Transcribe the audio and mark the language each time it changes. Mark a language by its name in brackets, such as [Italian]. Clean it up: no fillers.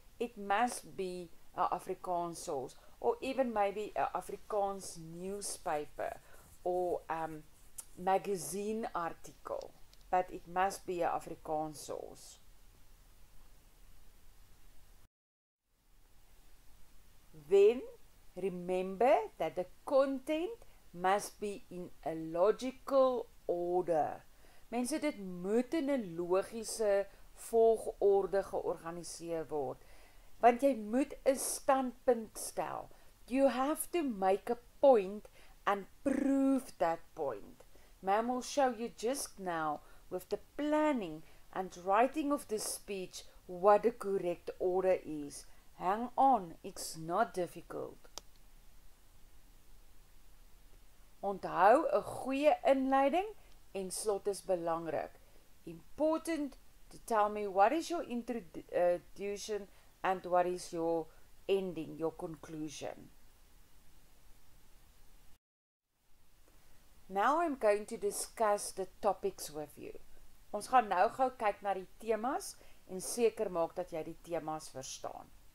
[English] It must be an Afrikaans source, or even maybe an Afrikaans newspaper, or magazine article, but it must be an Afrikaans source. Then remember that the content must be in a logical order. [Afrikaans] Mense, dit moet in 'n logiese volgorde georganiseer word. Want jy moet 'n standpunt stel. [English] You have to make a point and prove that point. Ma'am will show you just now with the planning and writing of the speech what the correct order is. Hang on, it's not difficult. [Afrikaans] Onthou, 'n goeie inleiding en slot is belangrik. [English] Important to tell me what is your introduction and what is your ending, your conclusion. Now I'm going to discuss the topics with you. [Afrikaans] Ons gaan nou gou kyk na die temas en seker maak dat jy die temas verstaan.